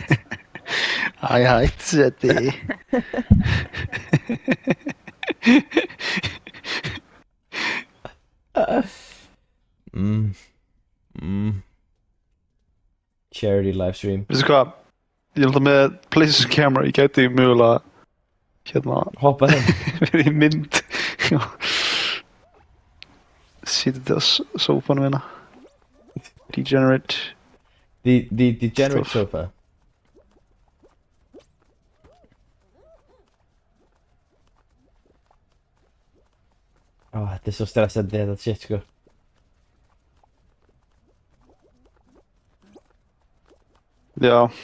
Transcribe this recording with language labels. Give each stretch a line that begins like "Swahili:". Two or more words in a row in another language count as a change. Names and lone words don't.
Icelandic: Æ, hætt seti.
English: Charity livestream.
Icelandic: Veistu hvað, ég held að með PlayStation camera, ég gæti mögulega, Hoppa þeim. verið í mynd. Sýtið á sófanum hérna.
English: Degenerate. The degenerate Stuff. sofa.
Icelandic: Þetta er svo stressandi þetta shit sko. Já.